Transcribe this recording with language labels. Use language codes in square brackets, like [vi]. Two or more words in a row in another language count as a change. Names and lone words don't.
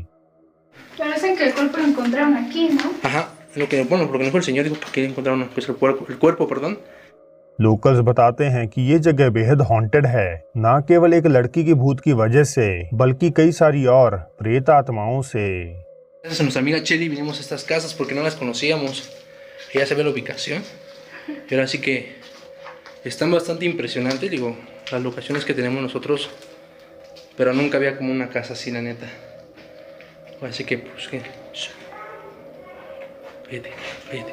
[hi] लोकल्स बताते हैं कि ये जगह बेहद हॉन्टेड है, न केवल एक लड़की की भूत की वजह से बल्कि कई सारी और प्रेत आत्माओं से। [es] Gracias a nuestra amiga Cheli vinimos a estas casas porque no las conocíamos. Ella sabe la ubicación. Y ahora sí que están bastante impresionantes, digo, las locaciones que tenemos nosotros. Pero nunca había como una casa así, la neta. Así que, pues, que... Vete, vete.